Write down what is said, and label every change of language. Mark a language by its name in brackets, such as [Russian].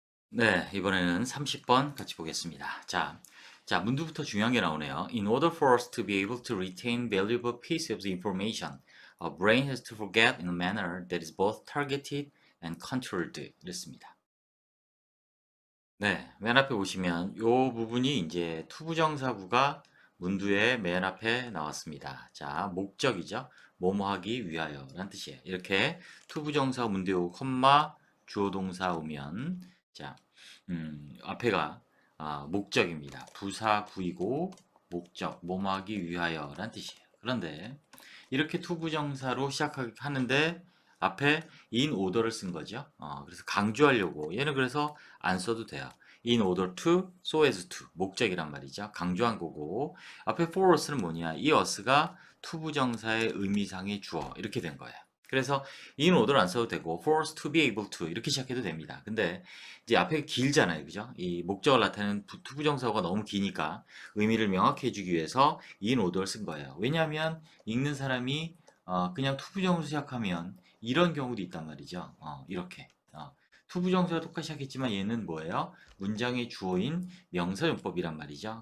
[Korean] 네, 이번에는 30번 같이 보겠습니다. 자, 문두부터 중요한 게 나오네요. [English] In order for us to be able to retain valuable pieces of information, our brain has to forget in a manner that is both targeted and controlled. [Korean] 이랬습니다. 네, 맨 앞에 보시면 이 부분이 이제 투부정사구가 문두의 맨 앞에 나왔습니다. 자, 목적이죠. 뭐뭐 하기 위하여 라는 뜻이에요. 이렇게 투부정사 문두에 오고 콤마 주어동사 오면 자, 앞에가 목적입니다. 부사 부이고 목적 뭐뭐 하기 위하여 라는 뜻이에요. 그런데 이렇게 투부정사로 시작하는데 앞에 in order를 쓴 거죠. 그래서 강조하려고 얘는 그래서 안 써도 돼요. [English] in order to, so as to [Korean] 목적이란 말이죠. 강조한 거고 앞에 for us는 뭐냐? 이 us가 투부정사의 의미상의 주어 이렇게 된 거예요. 그래서 in order 안 써도 되고 [English] for us to be able to [Korean] 이렇게 시작해도 됩니다. 근데 이제 앞에 길잖아요. 그죠? 이 목적을 나타내는 투부정사가 너무 기니까 의미를 명확히 해주기 위해서 in order를 쓴 거예요. 왜냐하면 읽는 사람이 그냥 투부정으로 시작하면 이런 경우도 있단 말이죠. 이렇게. 투부정사와 똑같이 하겠지만 얘는 뭐예요? 문장의 주어인 명사용법이란 말이죠.